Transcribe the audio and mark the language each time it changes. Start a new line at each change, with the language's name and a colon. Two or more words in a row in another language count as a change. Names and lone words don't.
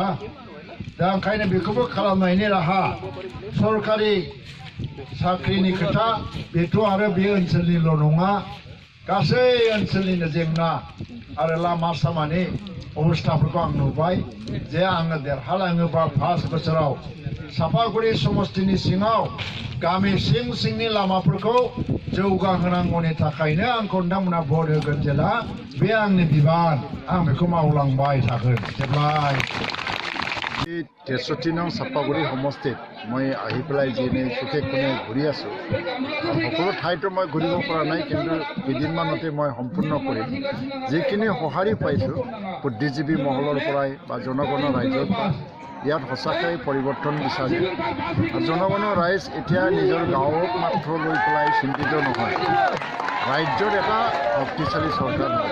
Bodo: दा ओंखायनो बेखौबो खालामनायनि राहा सरकारि साख्रिनि खोथा बेथ' आरो बे ओनसोलनिल' नङा गासै ओनसोलनिनो जेंना आरो लामा सामानि अबस्थाफोरखौ आं नुबाय जे आङो देरहालाङोबा 5 बोसोराव सापागुरि समस्तिनि सिङाव गामि सिंनि लामाफोरखौ जौगाहोनांगौनि थाखायनो आंखौ नोंथांमोना भट होगोन जेला बे आंनि बिबान आं बेखौ मावलांबाय थागोन जेब्लाय।
Assamese: 63 नং सापागुरि समষ্টিত মই আহি পেলাই যিনে চুকে কোণে ঘূৰি আছোঁ। সকলো ঠাইতো মই ঘূৰিব পৰা নাই, কিন্তু কেইদিনমানতে মই সম্পূৰ্ণ কৰিম। যিখিনি সঁহাৰি পাইছোঁ বুদ্ধিজীৱী মহলৰ পৰাই বা জনগণৰ ৰাইজৰ পৰা ইয়াত সঁচাকৈ পৰিৱৰ্তন বিচাৰে। জনগণৰ ৰাইজ এতিয়া নিজৰ গাঁৱক মাত্ৰ লৈ পেলাই চিন্তিত নহয়, ৰাজ্যৰ এটা শক্তিশালী চৰকাৰ হ'ব।